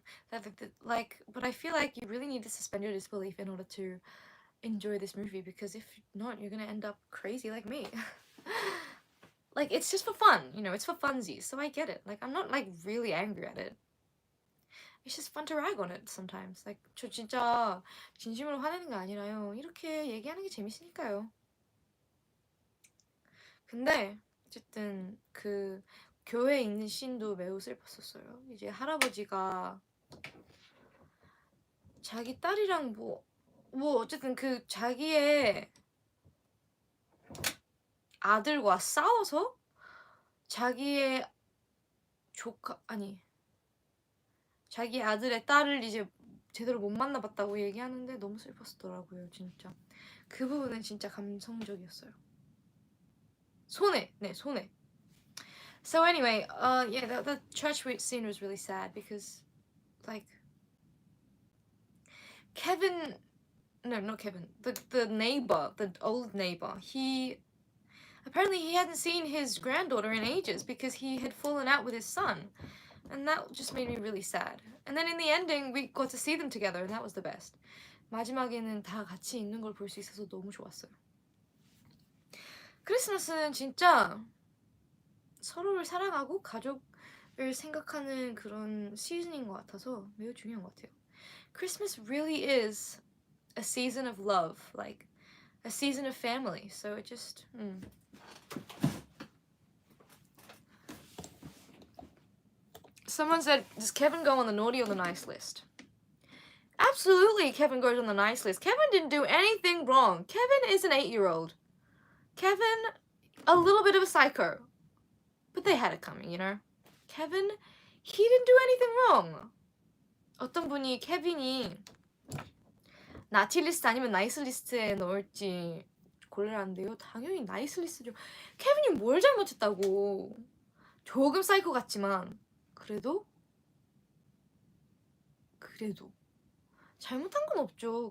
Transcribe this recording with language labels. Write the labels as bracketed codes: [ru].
[en] But I feel like you really need to suspend your disbelief in order to enjoy this movie, because if not, you're gonna end up crazy like me. Like, it's just for fun, you know, it's for funsies, so I get it. Like, I'm not like really angry at it. It's just fun to rag on it sometimes. [ko] Like, 저 진짜 진심으로 화내는 게 아니라요. 이렇게 얘기하는 게 재밌으니까요. 근데 어쨌든 그 교회에 있는 씬도 매우 슬펐었어요. 이제 할아버지가 자기 딸이랑 뭐 어쨌든 그 자기의 아들과 싸워서 자기의 자기 아들의 딸을 이제 제대로 못 만나봤다고 얘기하는데 너무 슬펐더라고요. 진짜 그 부분은 진짜 감성적이었어요. 손해. [en] So anyway, yeah, the church scene was really sad because, like, Kevin, no, not Kevin, the neighbor, the old neighbor, apparently he hadn't seen his granddaughter in ages because he had fallen out with his son. And that just made me really sad. And then in the ending, we got to see them together, and that was the best. [ko] 마지막에는 다 같이 있는 걸 볼 수 있어서 너무 좋았어요. 크리스마스는 진짜 서로를 사랑하고 가족을 생각하는 그런 시즌인 것 같아서 매우 중요한 것 같아요. [en] Christmas really is a season of love, like a season of family. So it just. Someone said, does Kevin go on the naughty or the nice list? Absolutely, Kevin goes on the nice list. Kevin didn't do anything wrong. Kevin is an 8-year-old. Kevin, a little bit of a psycho. But they had it coming, you know? Kevin, he didn't do anything wrong. [ko] 어떤 분이 케빈이 나티 리스트 아니면 나이스 리스트에 넣을지 고르라는데요. 당연히 나이스 리스트죠. 케빈이 뭘 잘못했다고. 조금 사이코 같지만 그래도 잘못한 건 없죠.